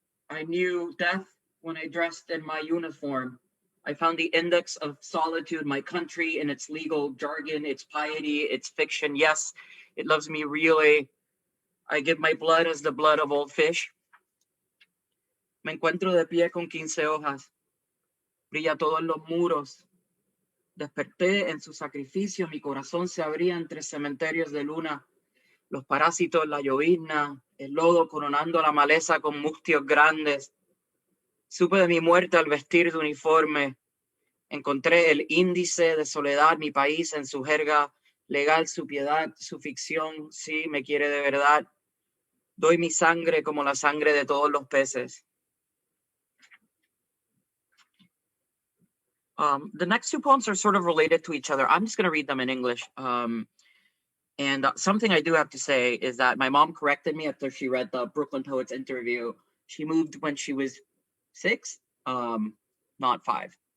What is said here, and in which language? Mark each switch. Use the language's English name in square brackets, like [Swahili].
[English] I knew death when I dressed in my uniform. I found the index of solitude, my country in its legal jargon, its piety, its fiction. Yes, it loves me really. I give my blood as the blood of old fish. [Spanish] Me encuentro de pie con 15 hojas. Brilla todo en los muros. Desperté en su sacrificio. Mi corazón se abría entre cementerios de luna. Los parásitos, la llovizna, el lodo coronando la maleza con mustios grandes. Supe de mi muerte al vestir de uniforme. Encontré el índice de soledad, mi país en su jerga legal, su piedad, su ficción. Sí, me quiere de verdad. Doy mi sangre como la sangre de todos los peces. [English] The next 2 poems are sort of related to each other. I'm just going to read them in English. And something I do have to say is that my mom corrected me after she read the Brooklyn Poets interview. She moved when she was 6, not 5.